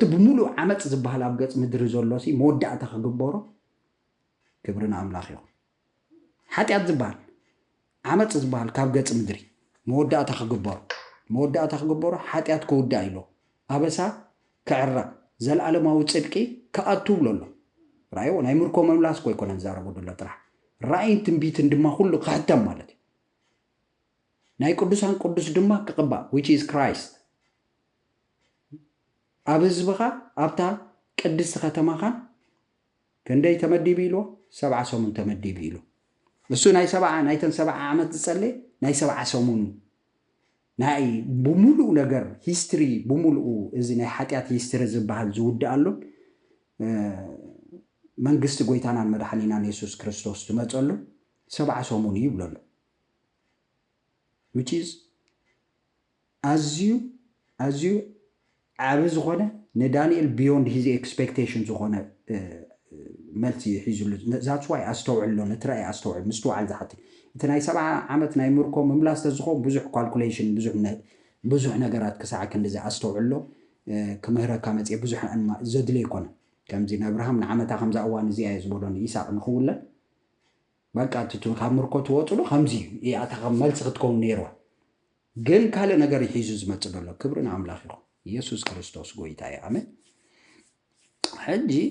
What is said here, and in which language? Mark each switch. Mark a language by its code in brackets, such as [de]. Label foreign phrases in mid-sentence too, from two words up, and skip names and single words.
[ti] ብሙሉ ዓመጽ ዝበሃል ኣብ ገጽ ምድሪ ዘሎ ሲ መወዳእታ ክግበሮ ክብርን ኣምላኽ ይኹን ሓጢኣት ዝበሃል ዓመጽ ዝበሃል ካብ ገጽ ምድሪ መወዳእታ ክግበሮ ሓጢኣት ክውዳእ ኢሉ ኣበሳ ክዕረቕ ዘለዓለማዊ ጽድቂ ክኣቱ ብለሎ ራእዩ ናይ ምርኮ መምላስ ኮይኮነ ዝዛረቡ ደሎ ጥራሕ ራእይን ትንቢትን ድማ ኩሉ ክሕተም ማለት እዩ ናይ ቅዱሳን ቅዱስ ድማ ክቕባእ [en] which is Christ [ti] ኣብ ህዝብኻ ኣብታ ቅድስቲ ከተማኻ ክንደይ ተመዲቡ ኢሉ 70 ሰሙን ተመዲቡ ኢሉ እሱ ናይተን 70 ዓመት ዝጸለየ ናይ 70 ሰሙን ናይ ብሙሉ ነገር ሂስትሪ ብሙሉ እዚ ናይ ሓጢኣት ሂስትሪ ዝበሃል ዝውድኣሉ መንግስቲ ጎይታናን መድኃኒናን ኢየሱስ ክርስቶስ ትመጸሉ 70 ሰሙን ይብለሉ [en] which is [ti] ኣዝዩ ዓብ ዝኾነ ንዳንኤል [en] beyond his expectation [ti] ዝኾነ መልሲ ሒዙሉ [en] that's why [ti] ኣስተውዕሎ ነትራይ ኣስተውዕል ምስተውዓል ዝሓት እቲ ናይ 70 ዓመት ናይ ምርኮ መምላስ ተዝኾን ብዙሕ ካልኩሌሽን ብዙሕ ነገራት ክሳዕ ክንደዚ ኣስተውዕሎ ክምህረካ መጽእ ብዙሕ እንማ ዘድለ ይኮነ ከምዚ ንኣብርሃም ንዓመታ ከምዛ እዋን እዚኣ ዝብሎን ይስሐቅ ንኽውለን በቃ ካብ ምርኮ ትወፅሉ ከምዚ ያታ መልሲ ክትከውን ነይሩ ግን ካለ ነገር ይሒዙ ዝመጽእ ደሎ ክብርን ኣምላኽ ይኹን ኢየሱስ ክርስቶስ ጎይታ እዩ ኣሜን ሕጂ